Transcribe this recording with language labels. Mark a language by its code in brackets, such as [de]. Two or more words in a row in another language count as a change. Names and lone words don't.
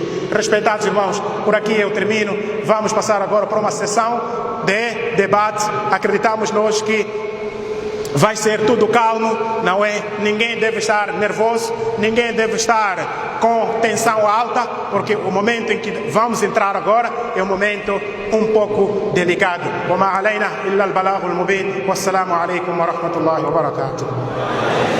[pt] Respeitados irmãos, por aqui eu termino. Vamos passar agora para uma sessão de debate. Acreditamos nós que vai ser tudo calmo, não é? Ninguém deve estar nervoso, ninguém deve estar com tensão alta, porque o momento em que vamos entrar agora é um momento um pouco delicado. [ar] وما علينا إلا البلاغ المبين والسلام عليكم ورحمة الله وبركاته.